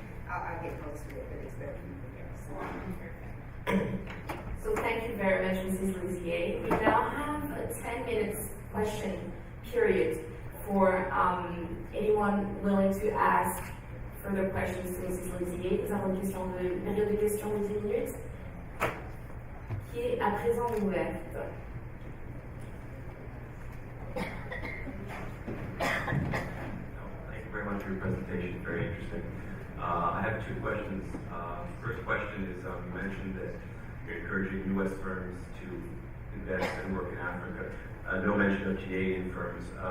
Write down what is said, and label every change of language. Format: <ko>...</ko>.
<en>I'll get close to it, but it's better for you. So thank you very much, Mrs. Liser. We now have a 10 minutes question period for anyone willing to ask further questions to Mrs. Liser.</en> <fr>Nous avons une période de questions de 10 minutes qui est à présent ouverte.</fr> <en>Thank you very much for your presentation. Very interesting. I have two questions. First question is, you mentioned that you're encouraging U.S. firms to invest and work in Africa. No mention of Canadian firms.</en>